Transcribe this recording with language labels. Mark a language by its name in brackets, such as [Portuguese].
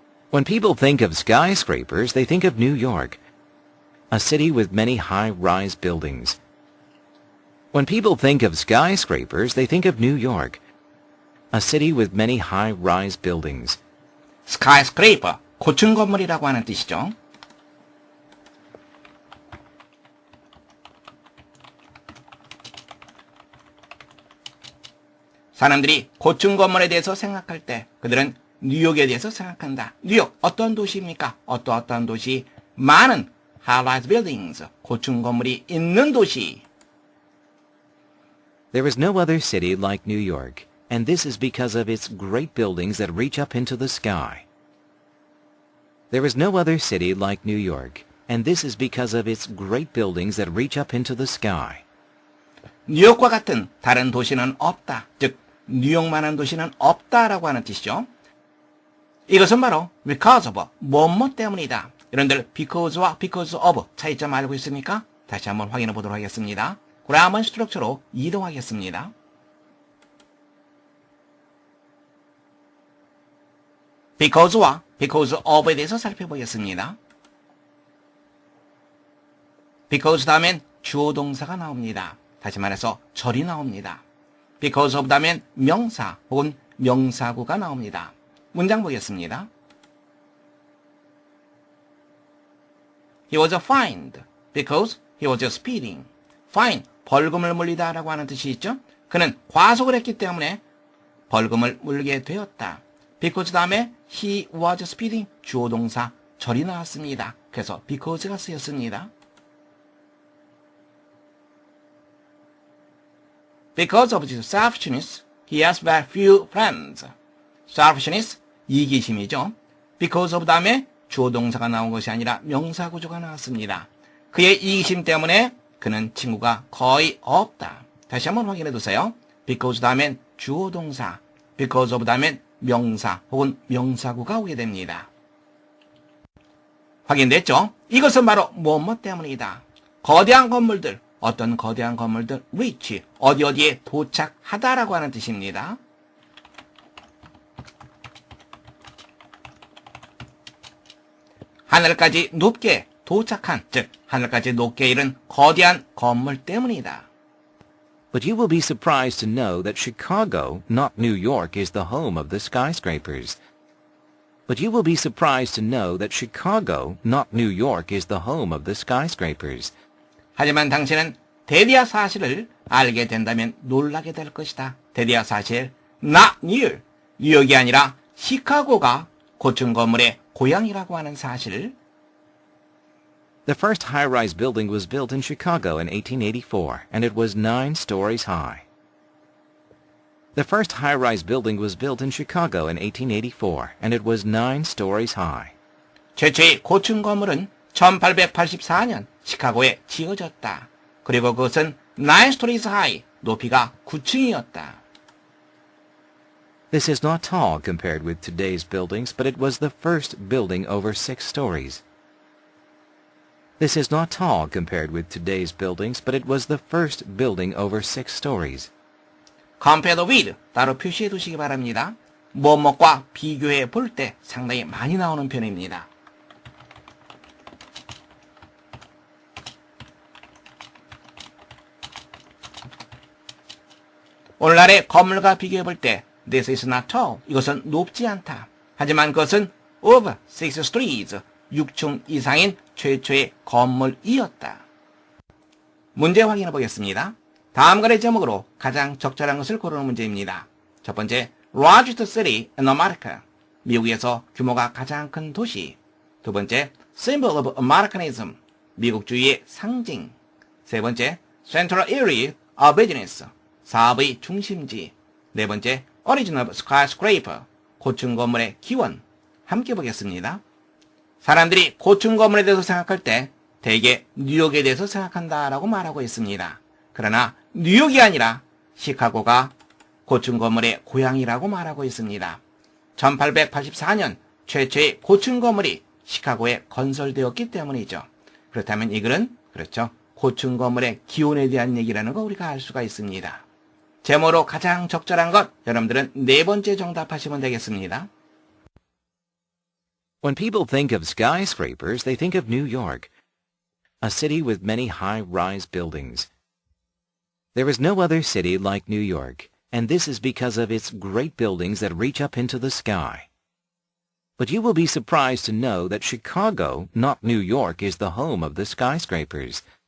[English] When people think of skyscrapers, they think of New York, a city with many high-rise buildings. When people think of skyscrapers, they think of New York, a city with many high-rise buildings. [Korean] skyscraper, 고층 건물이라고 하는 뜻이죠. 사람들이 고층 건물에 대해서 생각할 때 그들은 뉴욕에 대해서 생각한다. 뉴욕 어떤 도시입니까? 어떠한 도시? 많은 [English] high-rise buildings, [Korean] 고층 건물이 있는 도시. [English] There is no other city like New York, and this is because of its great buildings that reach up into the sky. There is no other city like New York, and this is because of its great buildings that reach up into the sky. [Korean] 뉴욕과 같은 다른 도시는 없다. 즉, 뉴욕만한 도시는 없다라고 하는 뜻이죠. 이것은 바로 because of, 뭐뭐 때문이다. 여러분들 because와 because of 차이점 알고 있습니까? 다시 한번 확인해 보도록 하겠습니다. 그라머 스트럭처로 이동하겠습니다. because와 because of에 대해서 살펴보겠습니다. because 다음엔 주어 동사가 나옵니다. 다시 말해서 절이 나옵니다. because of 다음엔 명사 혹은 명사구가 나옵니다. 문장 보겠습니다. [English] He was fined because he was speeding. [Korean] fine, 벌금을 물리다 라고 하는 뜻이 있죠. 그는 과속을 했기 때문에 벌금을 물게 되었다. because 다음에 [English] he was speeding, [Korean] 주어 동사 절이 나왔습니다. 그래서 because가 쓰였습니다. [English] Because of his selfishness, he has very few friends. [Korean] selfishness, 이기심이죠. because of 다음에 주어 동사가 나온 것이 아니라 명사 구조가 나왔습니다. 그의 이기심 때문에 그는 친구가 거의 없다. 다시 한번 확인해 두세요. because 다음엔 주어 동사, because of 다음엔 명사 혹은 명사구가 오게 됩니다. 확인됐죠? 이것은 바로 뭐뭐 때문이다. 거대한 건물들, 어떤 거대한 건물들, reach, 어디에 도착하다라고 하는 뜻입니다. 하늘까지 높게 도착한, 즉 하늘까지 높게 이른 거대한 건물 때문이다. [English] But you will be surprised to know that Chicago, not New York, is the home of the skyscrapers. But you will be surprised to know that Chicago, not New York, is the home of the skyscrapers. [Korean] 하지만 당신은 대대야 사실을 알게 된다면 놀라게 될 것이다. 대대야 사실, [English] not New, [Korean] 뉴욕이 아니라 시카고가 고층 건물의 고향이라고 하는 사실. [English] The first high-rise building was built in Chicago in 1884, and it was 9 stories high. The first high-rise building was built in Chicago in 1884, and it was 9 stories high. [Korean] 최초의 고층 건물은 1884년 시카고에 지어졌다. 그리고 그것은 [English] 9 stories high, [Korean] 높이가 9층이었다. [English] This is not tall compared with today's buildings, but it was the first building over 6 stories. This is not tall compared with today's buildings, but it was the first building over 6 stories. compared with [Korean] 따로 표시해 두시기 바랍니다. 뭐뭐과 비교해 볼 때 상당히 많이 나오는 표현입니다. 오늘날의 건물과 비교해 볼 때 [English] This is not tall. [Korean] 이것은 높지 않다. 하지만 그것은 [English] over 6 stories, [Korean] 6층 이상인 최초의 건물이었다. 문제 확인해 보겠습니다. 다음 글의 제목으로 가장 적절한 것을 고르는 문제입니다. 첫 번째, [English] largest city in America. [Korean] 미국에서 규모가 가장 큰 도시. 두 번째, [English] symbol of Americanism, [Korean] 미국주의의 상징. 세 번째, central area of business, 사업의 중심지. 네 번째, [English] origin of skyscraper, [Korean] 고층 건물의 기원. 함께 보겠습니다. 사람들이 고층 건물에 대해서 생각할 때 대개 뉴욕에 대해서 생각한다라고 말하고 있습니다. 그러나 뉴욕이 아니라 시카고가 고층 건물의 고향이라고 말하고 있습니다. 1884년 최초의 고층 건물이 시카고에 건설되었기 때문이죠. 그렇다면 이 글은 그렇죠. 고층 건물의 기원에 대한 얘기라는 거 우리가 알 수가 있습니다. 제목으로 가장 적절한 것 여러분들은 네 번째 정답하시면 되겠습니다. [English] When people think of skyscrapers, they think of New York, a city with many high-rise buildings. There is no other city like New York, and this is because of its great buildings that reach up into the sky. But you will be surprised to know that Chicago, not New York, is the home of the skyscrapers.